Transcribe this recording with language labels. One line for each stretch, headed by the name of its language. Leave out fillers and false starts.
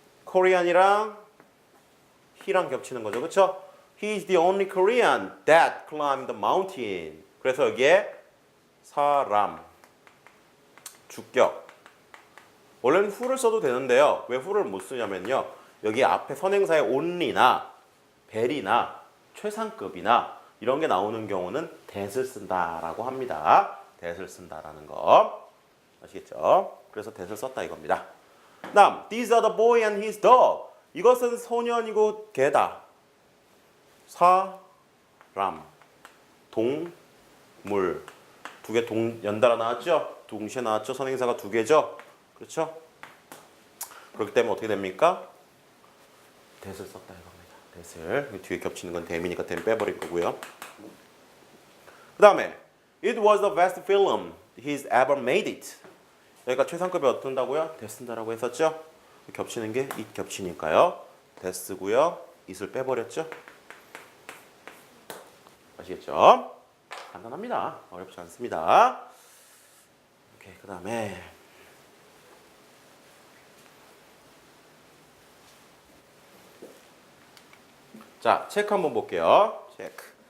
Korean: Korean이랑 he랑 겹치는 거죠. 그렇죠?
English: He is the only Korean that climbed the mountain.
Korean: 그래서 여기에 사람, 주격. 원래는 who를 써도 되는데요. 왜 who를 못 쓰냐면요. 여기 앞에 선행사의 only나 bel이나 최상급이나 이런 게 나오는 경우는 that을 쓴다라고 합니다. that을 쓴다라는 거. 아시겠죠? 그래서 that을 썼다 이겁니다. 다음,
English: these are the boy and his dog.
Korean: 이것은 소년이고 개다. 사람, 동물. 두 개 연달아 나왔죠? 동시에 나왔죠? 선행사가 두 개죠? 그렇죠? 그렇기 때문에 어떻게 됩니까? that을 썼다 이겁니다. that을. 뒤에 겹치는 건 that이니까 that 빼버린 거고요. 그 다음에
English: It was the best film he's ever made it.
Korean: 여기가 최상급이 어떤다고요? that 쓴다라고 했었죠? 겹치는 게 it 겹치니까요. that 쓰고요. it을 빼버렸죠? 아시겠죠? 간단합니다. 어렵지 않습니다. 오케이, 그 다음에 자, 체크 한번 볼게요. 체크.